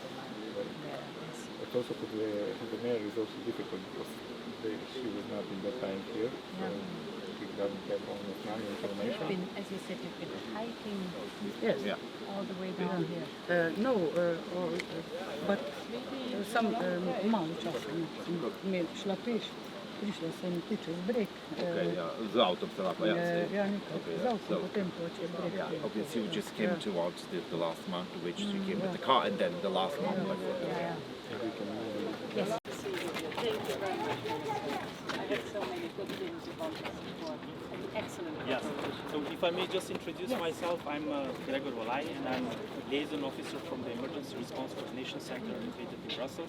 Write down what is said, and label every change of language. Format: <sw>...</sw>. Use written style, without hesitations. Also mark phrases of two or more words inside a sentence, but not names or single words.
<en>But also for the mayor is also difficult because she was not in that time here, so he doesn't have almost none information. You've been, as you said, you've been hiking all the way down here.</en> <sl>No, but sam malo časa sem šla peš, prišla sem čez breg. Z avtom ste lahko, Ja, nekaj, z avtom, potem pa čez breg.</sl> <en>Okay, so you just came towards the last month, which you came with the car, and then the last month. Yes. Thank you very much. I heard so many good things about this report. Excellent. Yes. So if I may just introduce myself, I'm Gregor Walai, and I'm liaison officer from the Emergency Response Coordination Center located in Brussels.</en>